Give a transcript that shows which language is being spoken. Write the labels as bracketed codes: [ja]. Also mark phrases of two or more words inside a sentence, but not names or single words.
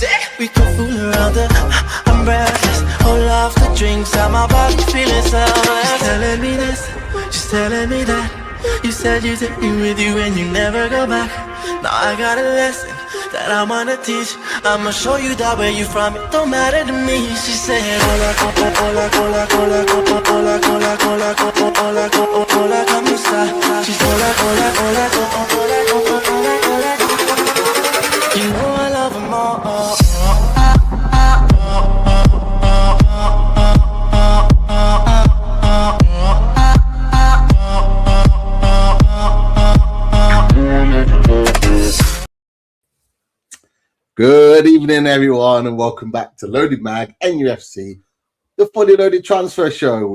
[en] We can fool around I'm breathless. Hold off the drinks, how my body's feeling selfless. She's telling me this, she's telling me that. You said you take me with you and you never go back. Now I got a lesson that I wanna teach. I'ma show you that where you from, it don't matter to me. She said, [es] hola, hola, hola, hola, hola, hola, hola, hola, hola, hola, hola, hola, ¿cómo está? She's hola, hola, hola, hola, hola, hola, hola, hola. [en] You know I love them all. Good evening, everyone, and welcome back to Loaded Mag NUFC, the Fully Loaded Transfer Show.